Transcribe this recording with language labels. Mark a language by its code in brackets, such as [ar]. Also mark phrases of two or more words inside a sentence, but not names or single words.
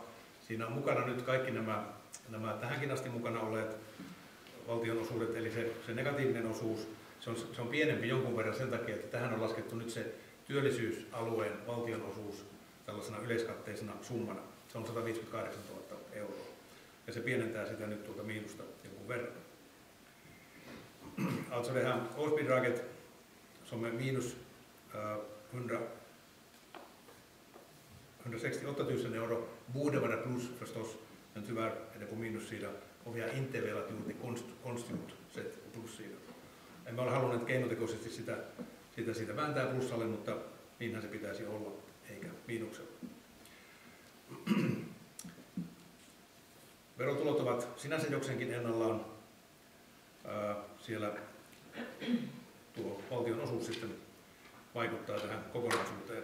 [fi] Siinä on mukana nyt kaikki nämä tähänkin asti mukana olleet valtionosuudet, eli se negatiivinen osuus. Se on pienempi jonkun verran sen takia, että tähän on laskettu nyt se työllisyysalueen valtionosuus tällaisena yleiskatteisena summana. Se on 158 000 euroa. Ja se pienentää sitä nyt tuota miinusta jonkun verran. [sv] Alltså det här årsbidraget som är minus 168 000 euro borde vara plus förstås, men tyvärr är det på minussidan och vi har inte velat gjort det konstgjort sett på plussidan. [fi] Emme ole halunneet keinotekoisesti sitä vääntää plussalle, mutta niinhän se pitäisi olla, eikä miinuksella. Verotulot ovat sinänsä jokseenkin ennallaan. Siellä tuo valtion osuus sitten vaikuttaa tähän kokonaisuuteen.